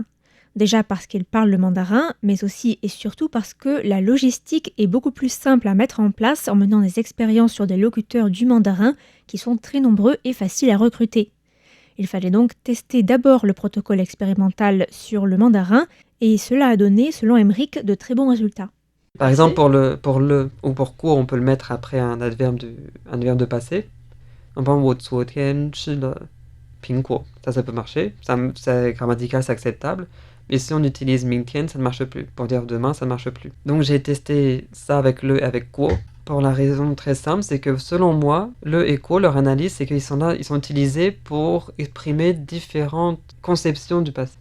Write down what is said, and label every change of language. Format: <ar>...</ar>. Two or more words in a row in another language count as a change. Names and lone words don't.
<fr>Déjà parce qu'il parle le mandarin, mais aussi et surtout parce que la logistique est beaucoup plus simple à mettre en place en menant des expériences sur des locuteurs du mandarin qui sont très nombreux et faciles à recruter. Il fallait donc tester d'abord le protocole expérimental sur le mandarin et cela a donné, selon Émeric, de très bons résultats. Par exemple, pour le ou pour quoi on peut le mettre après un verbe de passé. Par exemple,</fr> <zh>我昨天吃了苹果.</zh> <fr>Ça peut marcher. C'est grammatical, c'est acceptable. Mais si on utilise 明天, ça ne marche plus. Pour dire demain, ça ne marche plus. Donc j'ai testé ça avec le et avec quoi. Pour la raison très simple, c'est que selon moi, le et quoi, leur analyse, c'est qu'ils sont utilisés pour exprimer différentes conceptions du passé.</fr>